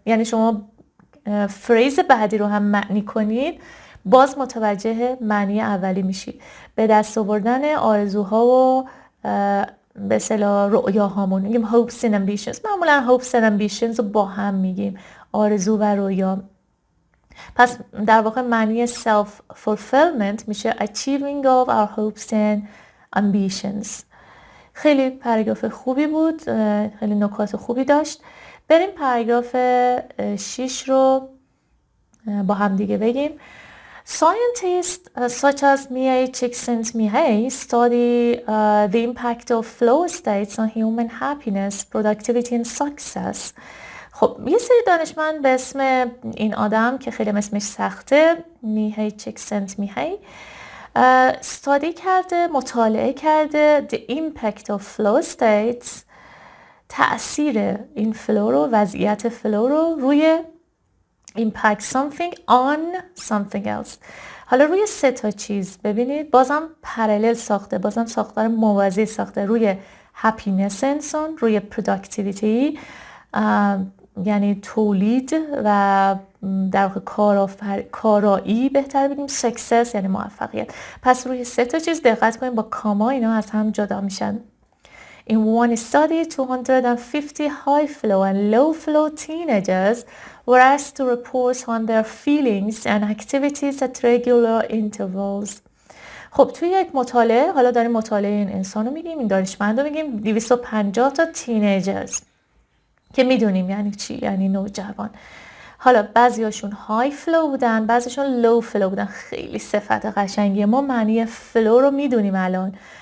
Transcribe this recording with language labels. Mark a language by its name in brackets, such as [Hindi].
[Persian] یعنی شما فریز بعدی رو هم معنی کنید باز متوجه معنی اولی میشید. به دست آوردن آرزوها و به اصطلاح رؤیاهامون میگیم [English] hopes and ambitions. [Persian] معمولا [English] hopes and ambitions [Persian] رو با هم میگیم، آرزو و رویا. پس در واقع معنی self fulfillment میشه [English] achieving of our hopes and ambitions. [Persian] خیلی پاراگراف خوبی بود، خیلی نکات خوبی داشت. بریم پاراگراف 6 رو با هم دیگه بگیم. [English] Scientists such as Mihei Csikszentmihalyi study the impact of flow states on human happiness, productivity and success. [Persian] خب یه سری دانشمند به اسم این آدم که خیلی اسمش سخته، میهی چیکسنتمیهی، استادی کرده، مطالعه کرده [English] the impact of flow states، [Persian] تأثیر این فلو رو، وضعیت فلو رو روی [English] impact something on something else. [Persian] حالا روی 3 تا چیز ببینید، بازم پرالل ساخته، بازم ساختار موازی ساخته. روی happiness انسان، روی productivity یعنی تولید و در واقع کارایی بهتر بگیم، success یعنی موفقیت. پس روی 3 تا چیز دقت کنیم، با کاما اینا از هم جدا میشن. [English] In one study, 250 high flow and low flow teenagers were asked to report on their feelings and activities at regular intervals. [Persian] خب توی یک مطالعه، حالا داریم مطالعه این انسان رو میگیم، این دانشمند رو میگیم، 250 تا تینیجرز که میدونیم یعنی چی، یعنی نوجوان. حالا بعضیاشون های فلو بودن، بعضیشون لو فلو بودن. خیلی صفت قشنگیه. ما معنی فلو رو میدونیم الان.